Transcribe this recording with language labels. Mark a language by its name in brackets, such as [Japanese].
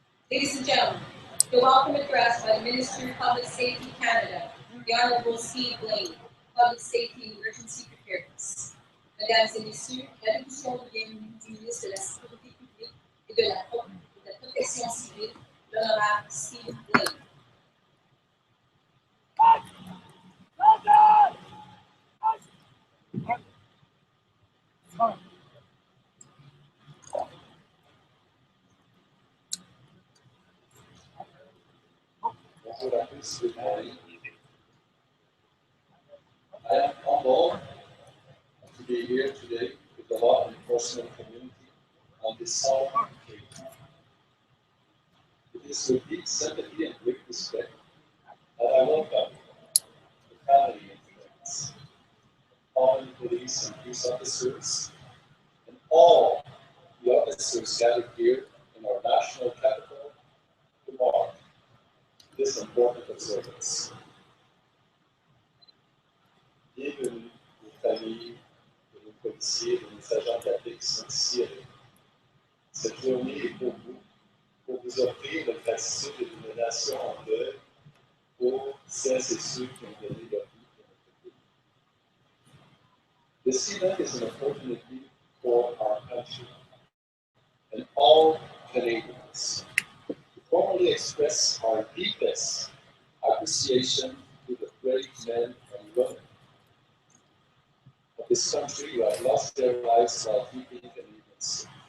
[English] Ladies and gentlemen, the welcome address by the Minister of Public Safety Canada, the Honourable Steve Blaine, Public Safety and Emergency Preparedness. [French] Mesdames et Messieurs, l'allocution de bienvenue du ministre de la Sécurité publique et de la Protection civile, l'honorable Steve Blaine. Bonjour à tous, [English] good morning. I am humbled to be here today with the law enforcement community on this solemn occasion. It is with deep sympathy and great respect that I welcome the family and friends, common police and peace officers, and all the officers gathered here in our national capital to mark this important observance. [French] Bienvenue aux familles de nos policiers et de nos agents de la paix qui sont ici avec nous. Cette journée est pour vous, pour vous offrir notre gratitude et une nation en deuil pour celles et ceux qui ont donné leur vie pour notre pays. [English] This event is an opportunity for our country and all Canadians to formally express our deepest appreciation to the brave men and women of this country who have lost their lives while keeping Canadians safe.